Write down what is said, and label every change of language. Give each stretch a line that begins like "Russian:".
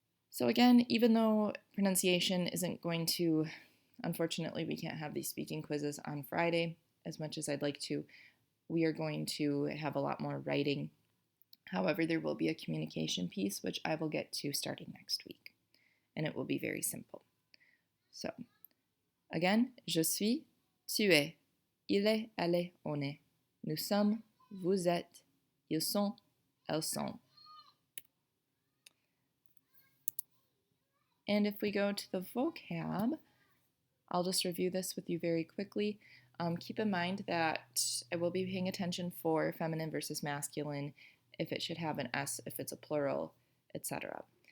English: So again, even though pronunciation isn't going to, unfortunately we can't have these speaking quizzes on Friday as much as I'd like to, we are going to have a lot more writing. However, there will be a communication piece which I will get to starting next week, and it will be very simple. So again,
French: je suis, tu es, il est, elle est, on est, nous sommes, vous êtes, ils sont, elles sont.
English: And if we go to the vocab, I'll just review this with you very quickly. Keep in mind that I will be paying attention for feminine versus masculine, if it should have an S, if it's a plural, etc.